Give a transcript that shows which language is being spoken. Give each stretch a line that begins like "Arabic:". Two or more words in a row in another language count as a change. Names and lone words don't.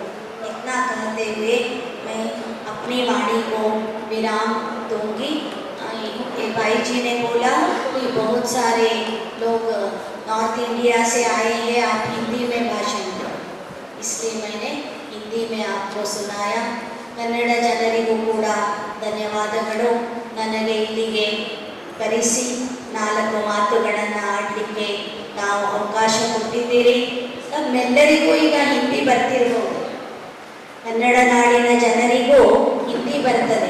Hindi: इतना कहते हुए मैं अपनी वाणी को विराम दूंगी। भाई जी ने बोला कि बहुत सारे लोग नॉर्थ इंडिया से आए हैं, आप हिंदी में भाषण दो, इसलिए मैंने हिंदी में आपको सुनाया.
Kannada: ಕನ್ನಡ ಜನರಿಗೂ ಕೂಡ ಧನ್ಯವಾದಗಳು. ನನಗೆ ಇಲ್ಲಿಗೆ ಕರೆಸಿ 4 ಮಾತುಗಳನ್ನು ಆಡಲಿಕ್ಕೆ ನಾವು ಅವಕಾಶ ಕೊಟ್ಟಿದ್ದೀರಿ. ನಮ್ಮೆಲ್ಲರಿಗೂ ಈಗ ಹಿಂದಿ ಬರ್ತಿರ್ಬೋದು, ಕನ್ನಡ ನಾಡಿನ ಜನರಿಗೂ ಹಿಂದಿ ಬರ್ತದೆ.